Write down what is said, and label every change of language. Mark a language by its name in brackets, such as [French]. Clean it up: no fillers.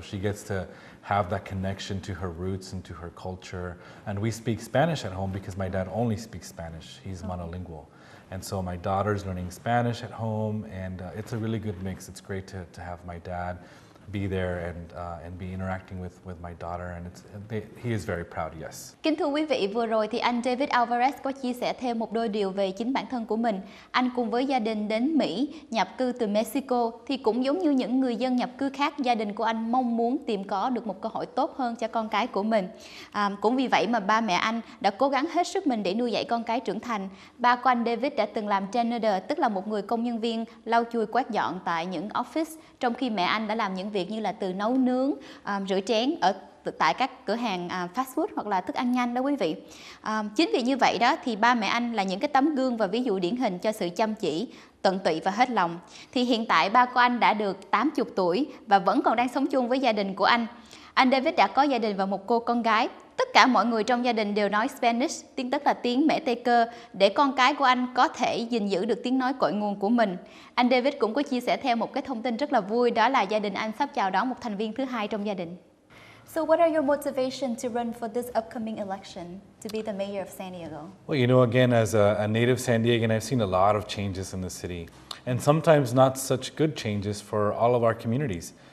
[English] She gets to have that connection to her roots and to her culture. And we speak Spanish at home because my dad only speaks Spanish. He's monolingual. And so my daughter's learning Spanish at home, and it's a really good mix. It's great to have my dad be there and be interacting with my daughter, and he is very proud. Yes. [Vietnamese] Kính thưa quý vị, vừa rồi thì anh David Alvarez có chia sẻ thêm một đôi điều về chính bản thân của mình. Anh cùng với gia đình đến Mỹ nhập cư từ Mexico, thì cũng giống như những người dân nhập cư khác, gia đình của anh mong muốn tìm có được một cơ hội tốt hơn cho con cái của mình. Cũng vì vậy mà ba mẹ anh đã cố gắng hết sức mình để nuôi dạy con cái trưởng thành. Ba của anh David đã từng làm janitor, tức là một người công nhân viên lau chùi quét dọn tại những office, trong khi mẹ anh đã làm những việc như là từ nấu nướng, rửa chén tại các cửa hàng fast food hoặc là thức ăn nhanh đó quý vị. Chính vì như vậy đó thì ba mẹ anh là những cái tấm gương và ví dụ điển hình cho sự chăm chỉ, tận tụy và hết lòng. Thì hiện tại ba của anh đã được 80 tuổi và vẫn còn đang sống chung với gia đình của anh. Anh David đã có gia đình và một cô con gái. Tất cả mọi người trong gia đình đều nói Spanish, tiếng tức là tiếng Mễ Tây Cơ, để con cái của anh có thể gìn giữ được tiếng nói cội nguồn của mình. Anh David cũng có chia sẻ thêm một cái thông tin rất là vui, đó là gia đình anh sắp chào đón một thành viên thứ 2 trong gia đình. [English] So what are your motivations to run for this upcoming election to be the mayor of San Diego? Well, again, as a native San Diegan, I've seen a lot of changes in the city, and sometimes not such good changes for all of our communities.